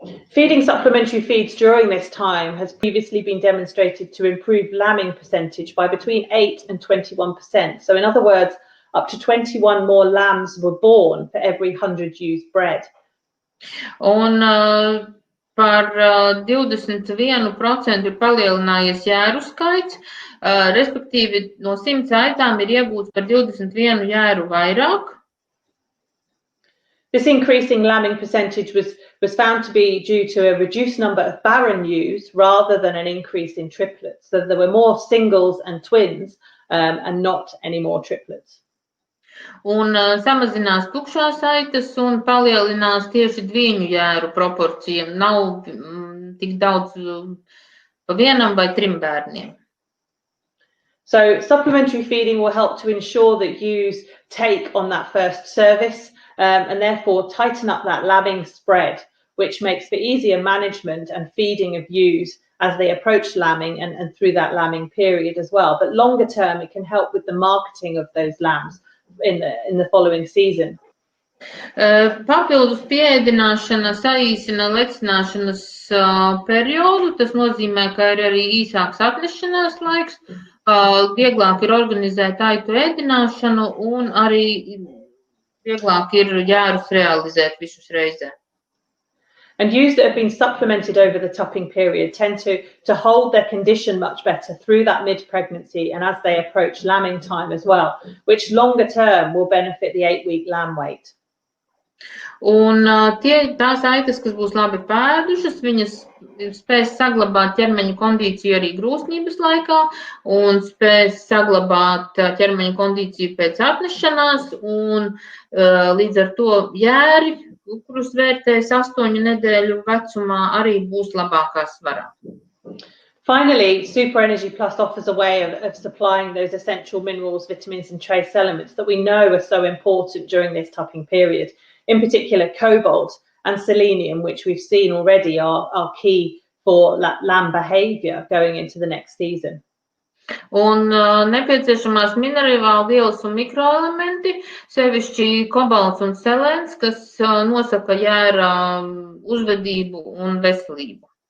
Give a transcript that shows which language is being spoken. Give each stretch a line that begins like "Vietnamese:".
English: Feeding supplementary feeds during this time has previously been demonstrated to improve lambing percentage by between 8 and 21%. So in other words, up to 21 more lambs were born for every 100 ewes bred.
Latvian: Un par 21% ir palielinājies jēru skaits, respektīvi no 100 aitām ir iegūts par 21 jēru vairāk.
English: This increasing lambing percentage was found to be due to a reduced number of barren ewes rather than an increase in triplets. So there were more singles and twins and not any more triplets.
Latvian: Un samazinās tukšās aitas un palielinās tieši dviņu jēru proporcija. Nav tik daudz pa vienam vai trim bērniem.
English: So supplementary feeding will help to ensure that ewes take on that first service and therefore tighten up that lambing spread, which makes for easier management and feeding of ewes as they approach lambing and through that lambing period as well. But longer term, it can help with the marketing of those lambs in the following season.
Latvian: Papildus pieēdināšana saīsina lecināšanas periodu. Tas nozīmē, ka ir arī īsāks atnešanās laiks, vieglāk ir organizēt aitu ēdināšanu un arī vieglāk ir jērus realizēt visus reizē.
English: And ewes that have been supplemented over the tupping period tend to hold their condition much better through that mid-pregnancy and as they approach lambing time as well, which longer term will benefit the 8-week lamb weight.
Latvian: Un tās aitas, kas būs labi pēdušas, viņas spēs saglabāt ķermeņa kondīciju arī grūsnības laikā un spēs saglabāt ķermeņa kondīciju pēc atnešanās un līdz ar to jēri, kurus vērtēs 8 nedēļu vecumā, arī būs labākā svarā.
English: Finally, Super Energy Plus offers a way of supplying those essential minerals, vitamins and trace elements that we know are so important during this tupping period. In particular, cobalt and selenium, which we've seen already are key for lamb behavior going into the next season.
Latvian: Un nepieciešamās minerālu vielas un mikroelementi, sevišķi kobalts un selēns, kas nosaka jēra uzvedību un veselību.